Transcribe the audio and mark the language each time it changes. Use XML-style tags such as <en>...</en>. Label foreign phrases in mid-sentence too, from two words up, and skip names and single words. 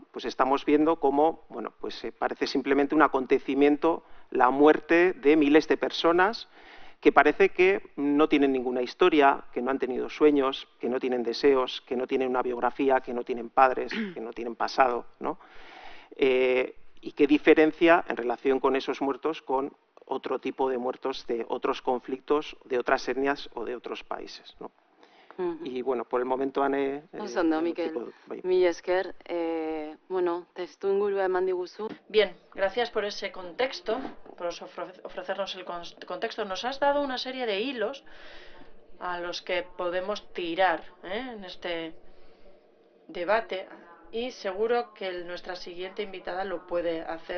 <es>Pues estamos viendo cómo, bueno, pues parece simplemente un acontecimiento, la muerte de miles de personas que parece que no tienen ninguna historia, que no han tenido sueños, que no tienen deseos, que no tienen una biografía, que no tienen padres, que no tienen pasado, ¿no? Y qué diferencia en relación con esos muertos con otro tipo de muertos de otros conflictos, de otras etnias o de otros países, ¿no? Y bueno, por el momento, Ane...</es> <eu>Oso ondo, Mikel. Mila esker. Bueno, testuingurua eman diguzu.</eu> <es>Bien, gracias por ese contexto, por ofrecernos el contexto. Nos has dado una serie de hilos a los que podemos tirar en este debate, y seguro que nuestra siguiente invitada lo puede hacer.</es>